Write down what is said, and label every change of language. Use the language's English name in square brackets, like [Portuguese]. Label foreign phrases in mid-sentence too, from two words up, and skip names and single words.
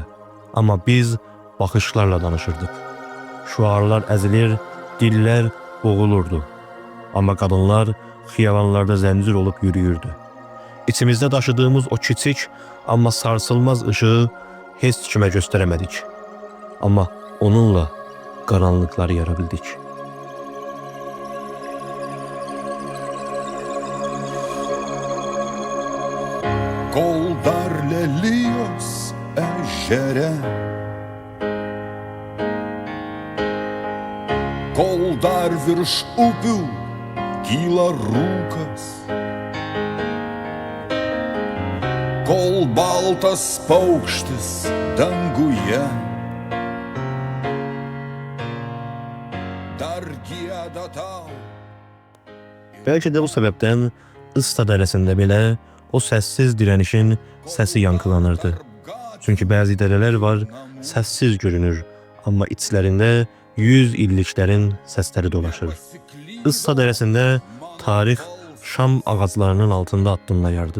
[Azerbaijani] Amma biz baxışlarla danışırdıq. Şüarlar əzilir, dillər boğulurdu. Amma qadınlar xiyabanlarda zəncir olub yürüyürdü. İçimizdə daşıdığımız o kiçik, amma sarsılmaz ışığı heç kimə göstərəmədik. Amma onunla qaranlıqları yara bildik. [Lithuanian] Kol dar lelijos ežere, kol dar virš upių kyla rūkas, kol baltas paukštis danguje dar gieda tau. [Turkish] Belki de bu sebepten [Azerbaijani] Ista dərəsində belə o səssiz dirənişin səsi yankılanırdı. Çünki bəzi dərələr var, səssiz görünür, amma içlərində 100 illiklərin səsləri dolaşır. Ista dərəsində tarix şam ağaclarının altında addımlayardı.